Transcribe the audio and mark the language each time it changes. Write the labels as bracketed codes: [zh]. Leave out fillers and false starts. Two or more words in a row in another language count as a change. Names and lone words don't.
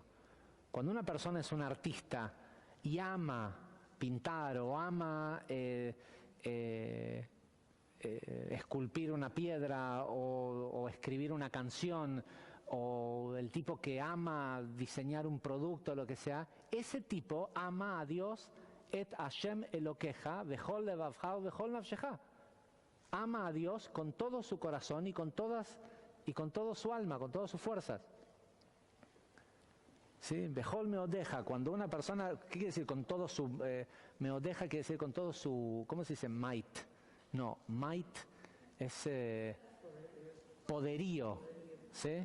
[es] Cuando una persona es un artista y ama pintar o ama esculpir una piedra o escribir una canción, o el tipo que ama diseñar un producto, lo que sea, ese tipo ama a Dios, [he] את השם אלוקיך בכל לבבך ובכל נפשך. [es] Ama a Dios con todo su corazón y con todo su alma, con todas sus fuerzas. ¿Sí? [he] בכל מאודך, [es] cuando una persona, ¿qué quiere decir con todo su meodeja? Quiere decir con todo su, ¿cómo se dice? Might. No, might es poderío, ¿sí?